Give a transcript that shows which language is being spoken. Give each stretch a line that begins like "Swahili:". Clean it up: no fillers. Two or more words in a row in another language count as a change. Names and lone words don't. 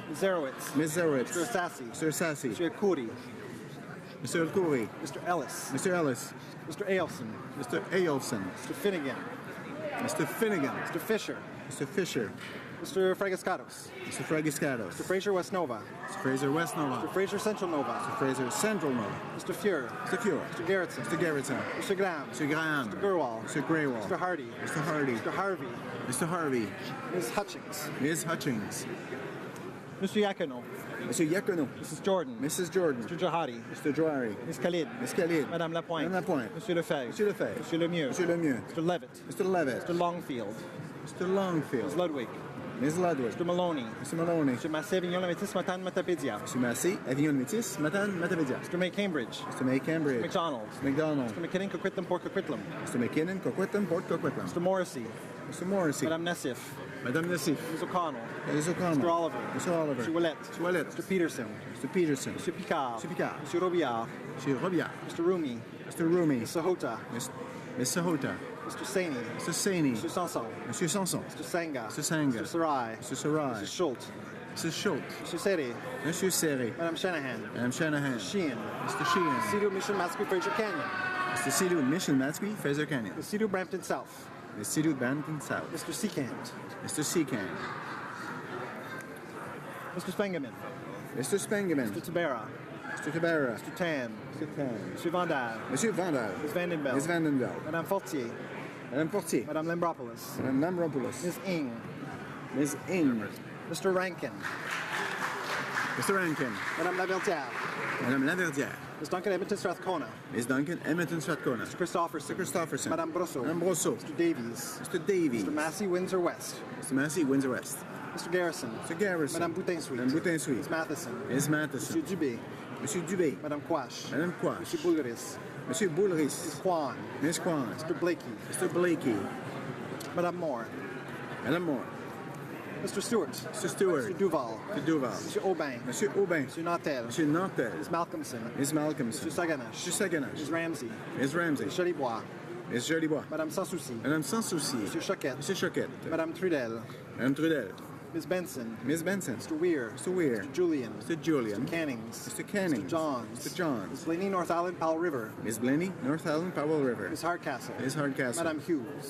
English: Ms. Zerowitz. Ms. Zerowitz. Mr. Sassy. Mr. Sassy. Mr. Khoury. Mr. Khoury. Mr. Ellis. Mr. Ellis. Mr. Ailson. Mr. Ailson. Mr. Finnegan. Mr. Finnegan. Mr. Fisher. Mr. Fisher. Mr. Fragascatos. Mr. Fragiscatos. Mr. Fraser West Nova. Mr. Fraser West Nova. Mr. Fraser Central Nova. Mr. Fraser Central Nova. Mr. Fuhr. Mr. Fuhr. Mr. Gerritsen. Mr. Gerritsen. Mr. Graham. Mr. Graham. Mr. Gurwal. Mr. Greywall. Mr. Hardy. Mr. Hardy. Mr. Harvey. Mr. Harvey. Ms. Hutchings. Ms. Hutchings. Mr. Yacono. Mr. Yacono. Mrs. Jordan. Mrs. Jordan. Mr. Jahari. Mr. Johari. Ms. Khalid. Ms. Khalid. Madame Lapointe. Madame Lapointe. Monsieur Lefebvre. Monsieur Lefebvre. Monsieur Lemieux. Monsieur Lemieux. Mr. Levitt. Mr. Levitt. Mr. Longfield. Mr. Longfield. Ms. Ludwig. Ms. Ludwig. Mr. Maloney. Mr. Maloney. Mr. Massé Avignon Lamétis Matane Matapédia. Mr. Massey, Avignon Métis, Matane, Matapedia. Mr. May Cambridge. Mr. May Cambridge. McDonald. McDonald. Mr. McKinnon Coquitlam Port Coquitlam. Mr. McKinnon, Coquitlam, Port Coquitlam. Mr. Morrissey. Mr. Morrissey. Madame Nassif. Madame Nassif. Ms. O'Connell. Ms. O'Connell. Mr. Oliver. Mr. Oliver. Mr. Willett. Mr. Willett. Mr. Peterson. Mr. Peterson. Mr. Picard. Mr. Picard. Mr. Robillard. Mr. Robillard. Mr. Rumi. Mr. Rumi. Mr. Sahota. Ms. Sahota. Mr. Saini. Mr. Saini. Mr. Sanson. Monsieur Sanson. Mr. Sanga. Mr. Sanga. Mr. Sarai. Mr. Sarai. Mr. Schultz. Mr. Schultz. Mr. Seri. Monsieur Serry. Madame Shanahan. Madame Shanahan. Sheehan. Mr. Sheehan. Cedar Mission Mascot Fraser Canyon. Mr. Sidhu Mission Matsky, Fraser Canyon. The Cedar Brampton South. The Sidhu Brampton South. Mr. Seacant. Mr. Seacant. Mr. Spengeman. Mr. Spengeman. Mr. Tabera. Mr. Tabera. Mr. Tam. Mr. Tan. Mr. Vandal. Monsieur Vandal. Ms. Vandenbell. Ms. Vandenbell. Madame Fortier. Madame Portier. Madame Lambropoulos. Madame Lambropoulos. Ms. Ing. Ms. Ing. Mr. Rankin. Mr. Rankin. Madame Laverdière. Madame Laverdière. Ms. Duncan Edmonton Strathcona. Ms. Duncan Edmonton Strathcona. Mr. Christopherson. Mr. Christopherson. Madame Brosseau. Madame Brosseau. Mr. Davies. Mr. Davies. Mr. Massey, Windsor West. Mr. Massey, Windsor West. Mr. Garrison. Mr. Garrison. Madame Boutin-Sweet. Madame Boutin-Sweet. Ms. Matheson. Ms. Matheson. Monsieur Dubé. Monsieur Dubé. Madame Quash. Madame Quash. Monsieur Boulgaris. Monsieur Boulris. Ms. Kwan. Ms. Kwan. Mr. Blakey. Mr. Blakey. Madame Moore. Madame Moore. Mr. Stewart. Mr. Stewart. Mr. Duval. Mr. Duval. Monsieur Aubin. Monsieur Aubin. Monsieur Nantel. Monsieur Nantel. Ms. Malcolmson. Ms. Malcolmson. Monsieur Saganache. Monsieur Saganache. Ms. Ramsey. Ms. Ramsey. Ms. Jolibois. Ms. Jolibois. Madame Sans Souci. Madame Sans Souci. Monsieur Choquette. Monsieur Choquette. Madame Trudel. Madame Trudel. Ms. Benson. Ms. Benson. Mr. Weir. Mr. Weir. Mr. Julian. Mr. Julian. Mr. Cannings. Mr. Canning. Mr. Johns. Mr. Johns. Ms. Blaney, North Island, Powell River. Ms. Blaney, North Island, Powell River. Ms. Hardcastle. Ms. Hardcastle. Madame Hughes.